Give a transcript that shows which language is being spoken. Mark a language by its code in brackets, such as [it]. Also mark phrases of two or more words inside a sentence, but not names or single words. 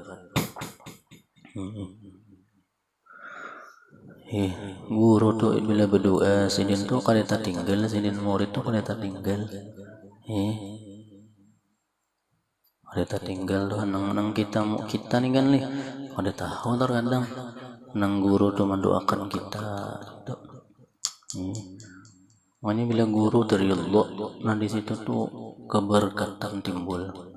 [bjn] Guru tuh bila berdoa sidin tuh kada tinggal, sidin murid tuh kada tinggal. Ada tinggal doh nang kita nih kan nih. Ada tahu terkadang nang guru tuh mendoakan kita. Makanya bila guru dari Allah, nah di situ tuh keberkatan timbul.